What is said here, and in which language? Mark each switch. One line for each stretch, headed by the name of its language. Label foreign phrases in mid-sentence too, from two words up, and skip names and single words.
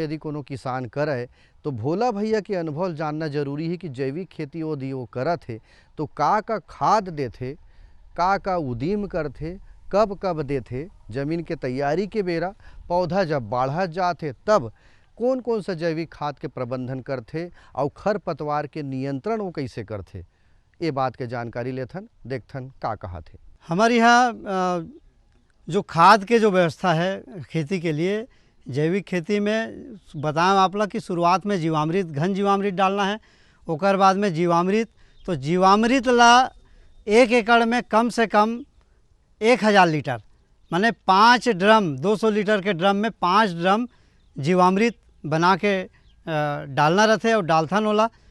Chhattisgarhi: यदि कोनो किसान करे तो भोला भैया के अनुभव जानना जरूरी है कि जैविक खेती यदि वो करत है तो का खाद देथे, का उदीम करथे, कब कब देथे, जमीन के तैयारी के बेरा पौधा जब बढ़त जाते तब कौन कौन सा जैविक खाद के प्रबंधन करथे और खरपतवार के नियंत्रण वो कैसे करथे, ये बात के जानकारी लेथन देखथन का कहा थे। हमारे यहाँ जो खाद के जो व्यवस्था है खेती के लिए, जैविक खेती में बताएं आपला कि शुरुआत में जीवामृत, घन जीवामृत डालना है। ओकर बाद में जीवामृत, तो जीवामृत ला 1 एकड़ में कम से कम 1000 लीटर, माने 5 ड्रम, 200 लीटर के ड्रम में 5 ड्रम जीवामृत बना के डालना रहते और डालथन होला।